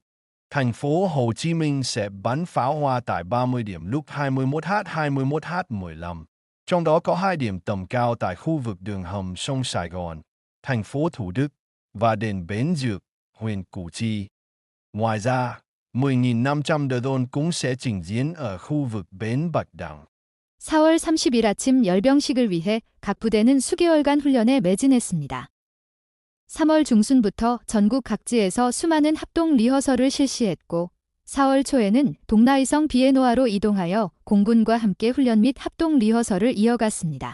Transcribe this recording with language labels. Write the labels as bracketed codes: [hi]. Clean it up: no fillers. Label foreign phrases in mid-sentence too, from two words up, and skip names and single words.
[vi] Thành phố Hồ Chí Minh sẽ bắn pháo hoa tại 30 điểm lúc 21h 21h15. Trong đó có 2 điểm tầm cao tại khu vực đường hầm sông Sài Gòn, thành phố Thủ Đức và đền Bến Dược, huyện Củ Chi. Ngoài ra, 10.500 drone cũng sẽ trình diễn ở khu vực bến Bạch Đằng. [ko] 4월 30일 아침 열병식을 위해 각 부대는 수개월간 훈련에 매진했습니다. 3월 중순부터 전국 각지에서 수많은 합동 리허설을 실시했고 4월 초에는 동나이성 비에노아로 이동하여 공군과 함께 훈련 및 합동 리허설을 이어갔습니다.